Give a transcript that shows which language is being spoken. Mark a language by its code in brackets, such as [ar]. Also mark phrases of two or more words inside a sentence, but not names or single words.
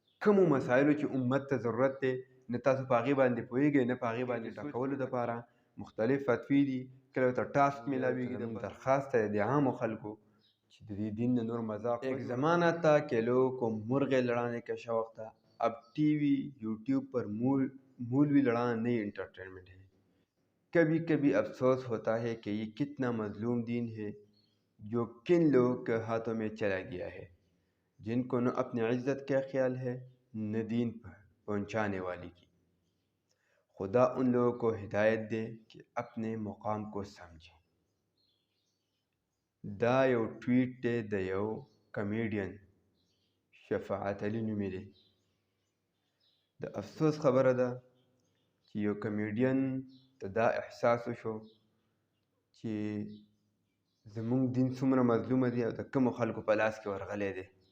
[ps] کومو مسایلو چې امت ته ضرورت دی نه تاسو په هغې باندې پوهېږئ نه په هغې باندې ټاکولو دپاره مختلف فتوی دي کله ورته ټاسک میلاویږي زموږ درخواست دی د عامو خلکو چې د دې دین نه نور مذاق [ur] ایک زمانہ تھا کہ لوگوں کو مرغے لڑانے کا شوق تھا اب ٹی وی یوٹیوب پر مولوی لڑانا نئی انٹرٹینمنٹ ہے کبھی کبھی افسوس ہوتا ہے کہ یہ کتنا مظلوم دین ہے جو کن لوگوں کے ہاتھوں میں چلا گیا ہے جن کو نہ اپنی عزت کا خیال ہے نہ دین پر پہنچانے والی کی خدا ان لوگوں کو ہدایت دے کہ اپنے مقام کو سمجھیں [ps] دا یو ټویټ دی د یو کمیډین شفاعت علي نومې دی د افسوس خبره ده چې یو کمیډین ته دا احساس وشو چې زموږ دین څومره مظلومه دی او د کومو خلکو په لاس کې ورغلی دی